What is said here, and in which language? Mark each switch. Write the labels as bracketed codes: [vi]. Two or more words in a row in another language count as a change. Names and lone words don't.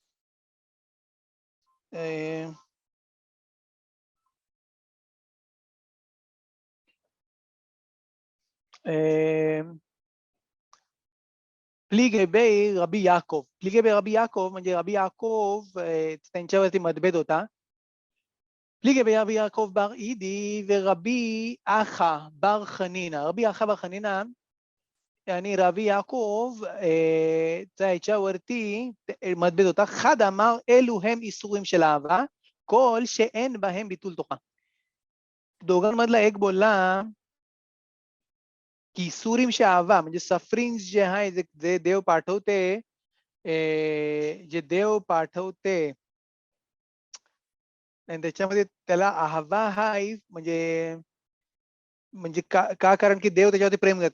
[arc] פליגי ביה רבי יעקב, פליגי ביה רבי יעקב [mr] म्हणजे रबी याकोब त्यांच्यावरती मतभेद होता. [arc] פליגי ביה רבי יעקב [mr] בר אידי ורבי אחא בר חנינא, רבי אחא בר חנינא आणि रबी याकोब याच्यावरती मतभेद होता. [he] חד אמר אלו הם איסורים של אהבה כל שאין בהם ביטול תורה. [mr] दोघांमधला एक बोलला की [he] יסורים של אהבה [mr] म्हणजे सफरिंग जे आहे जे देव पाठवते, जे देव पाठवते आणि त्याच्यामध्ये त्याला अहवा हाय म्हणजे म्हणजे का कारण की देव त्याच्यावरती प्रेम करते.